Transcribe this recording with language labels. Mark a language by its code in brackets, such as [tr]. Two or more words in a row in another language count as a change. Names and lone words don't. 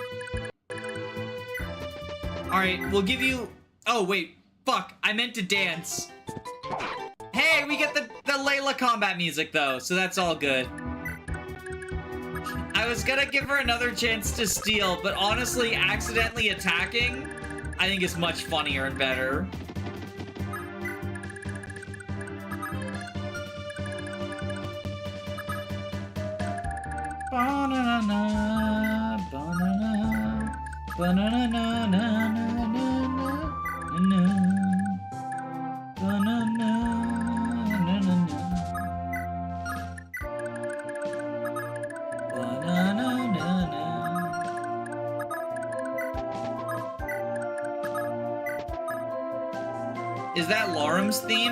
[en] Alright, we'll give you... Oh, wait. Fuck. I meant to dance. Hey, we get the Layla combat music, though, so that's all good. I was gonna give her another chance to steal, but honestly, accidentally attacking, I think is much funnier and better. Banana, banana, banana, na, na, na, na, na, banana, na, na, na. Banana, na, na. Is that Laurum's theme?